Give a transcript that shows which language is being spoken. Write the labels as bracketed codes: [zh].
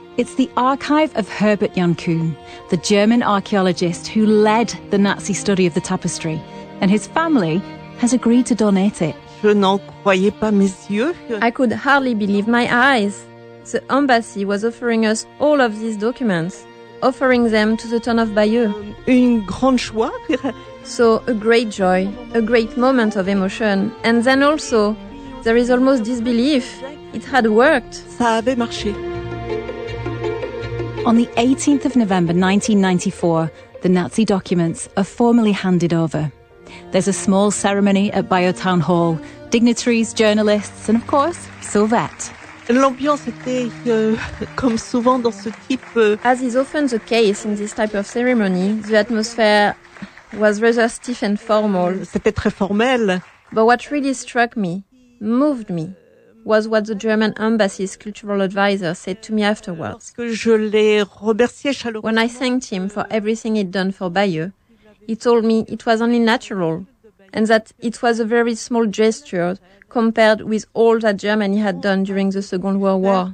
[en] It's the archive of Herbert Jankuhn, the German archaeologist who led the Nazi study of the tapestry, and his family has agreed to donate it. [fr] Je n'en croyais pas mes yeux. [en] I could hardly believe my eyes. The embassy was offering us all of these documents, offering them to the town of Bayeux. [fr] Une grande joie. [en] So a great joy, a great moment of emotion, and then also there is almost disbelief. It had worked. [fr] Ça avait marché. [en] On the 18th of November 1994, the Nazi documents are formally handed over. There's a small ceremony at Bayeux Town Hall, dignitaries, journalists, and of course, Sauvette. [fr] L'ambiance était comme souvent dans ce type. [en] As is often the case in this type of ceremony, the atmosphere was rather stiff and formal. [fr] C'était très formel. [en] But what really struck me, moved me, was what the German embassy's cultural advisor said to me afterwards. When I thanked him for everything he'd done for Bayeux, he told me it was only natural and that it was a very small gesture compared with all that Germany had done during the Second World War.